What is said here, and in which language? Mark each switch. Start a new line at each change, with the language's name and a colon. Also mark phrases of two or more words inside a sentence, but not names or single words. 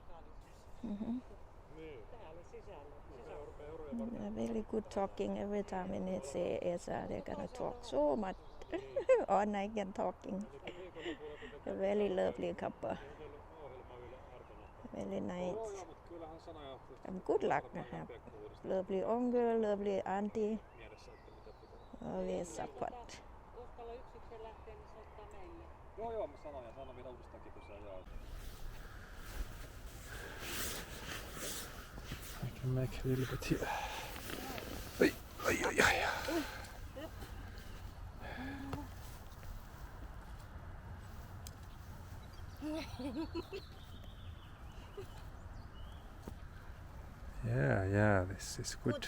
English: Very good talking every time when they say Esa, they're gonna talk so much. All night and talking. A very lovely couple. Very nice. And good luck I have. Lovely uncle, lovely auntie. Always support.
Finnish: Joo, mä sanon vielä uudestaankin tosiaan joo.
English: I can make a little bit here. Ai. Yeah, this is good.